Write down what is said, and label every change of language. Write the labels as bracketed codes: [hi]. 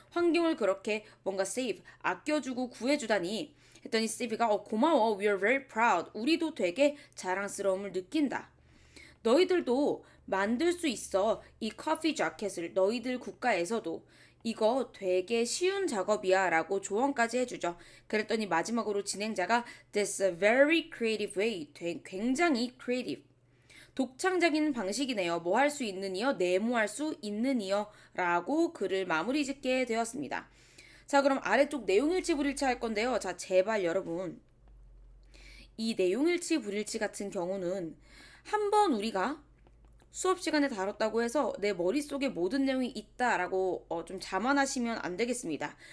[ko] 환경을 그렇게 뭔가 save, 아껴주고 구해주다니. 했더니 스티비가 고마워. [en] We are very proud. [ko] 우리도 되게 자랑스러움을 느낀다. 너희들도 만들 수 있어. 이 커피 자켓을 너희들 국가에서도. 이거 되게 쉬운 작업이야 라고 조언까지 해주죠. 그랬더니 마지막으로 진행자가 [en] That's a very creative way. [ko] 굉장히 creative. 독창적인 방식이네요. 뭐 할 수 있느니요? 네모할 수 있느니요? 라고 글을 마무리 짓게 되었습니다. 자, 그럼 아래쪽 내용일치 불일치 할 건데요. 자, 제발 여러분. 이 내용일치 불일치 같은 경우는 한번 우리가 수업 시간에 다뤘다고 해서 내 머릿속에 모든 내용이 있다라고 좀 자만하시면 안 되겠습니다.